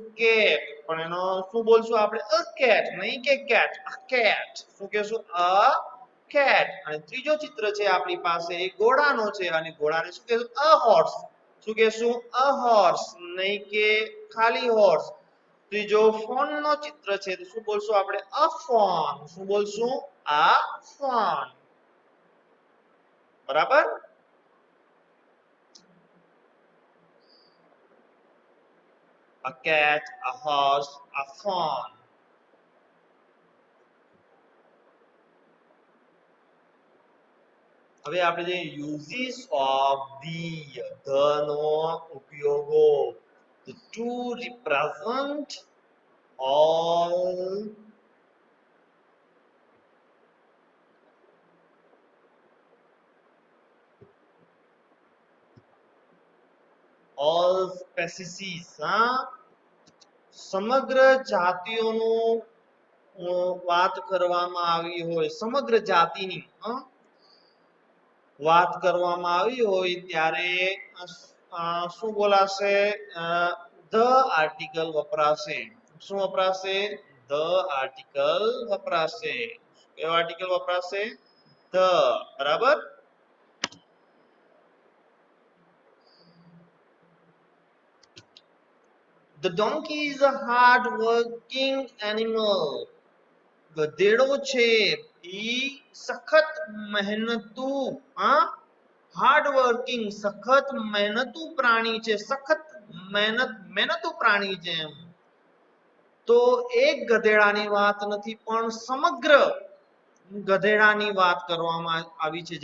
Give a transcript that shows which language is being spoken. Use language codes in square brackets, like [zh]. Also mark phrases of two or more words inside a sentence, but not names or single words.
[gu] કેટ પણ એનો શું બોલશું આપણે [en] a cat [gu] નહીં કે કેટ [en] a cat [gu] શું કહેશું [en] a cat [gu] અને ત્રીજો ચિત્ર છે આપણી પાસે ઘોડાનો છે અને ઘોડાને શું કહેશું [en] a horse [gu] શું કહેશું [en] a horse [gu] નહીં કે ખાલી હોર્સ ત્રીજો ફોન નો ચિત્ર છે તો શું બોલશું આપણે [en] a phone [gu] શું બોલશું આ ફોન બરાબર [en] a cat a horse a fawn [gu] હવે આપણે જે [en] uses of the [gu] નો ઉપયોગો [en] to represent all species [gu] સમગ્ર જાતિઓનું વાત કરવામાં આવી હોય સમગ્ર જાતિની વાત કરવામાં આવી હોય ત્યારે શું બોલાશે? [en] the article [gu] વપરાશે. શું વપરાશે? [en] the article [gu] વપરાશે. કયો આર્ટિકલ વપરાશે? ધ. બરાબર. [en] The donkey is a hard working animal. [gu] ગધેડો છે ઈ સખત મહેનતુ, [en] hard working [gu] સખત મહેનતુ પ્રાણી છે. સખત મહેનતુ પ્રાણી છે. એમ તો એક ગધેડાની વાત નથી પણ સમગ્ર ગધેડાની વાત કરવામાં આવી છે.